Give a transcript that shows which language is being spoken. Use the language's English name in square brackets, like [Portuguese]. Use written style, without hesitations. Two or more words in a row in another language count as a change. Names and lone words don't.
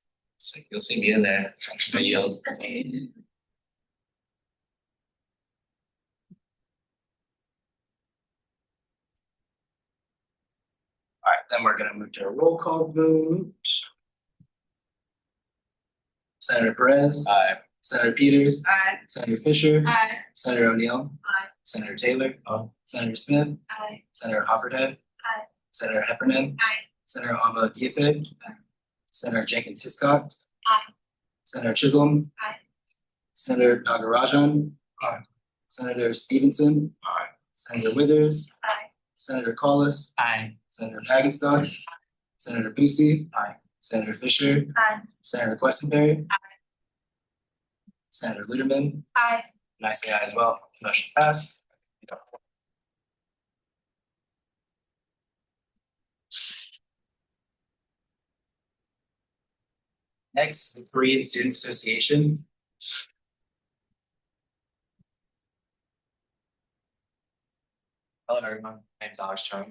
[English] So you'll see me in there. I yield. All right, then we're going to move to a roll call vote. Senator Perez. Aye. Senator Peters. Aye. Senator Fisher. Aye. Senator O'Neill. Aye. Senator Taylor. Senator Smith. Aye. Senator Hofferhead. Aye. Senator Heffernan. Aye. Senator Alma Diefenbach. Senator Jenkins Hiscock. Aye. Senator Chisholm. Aye. Senator Nagarajan. Aye. Senator Stevenson. Aye. Senator Withers. Aye. Senator Collis. Aye. Senator Hagenstott. Senator Busey. Aye. Senator Fisher. Aye. Senator Questenberry. Aye. Senator Luderman. Aye. And I say aye as well. Motion's passed. Next is the Korean Student Association. Hello, everyone. I'm Daj Chung.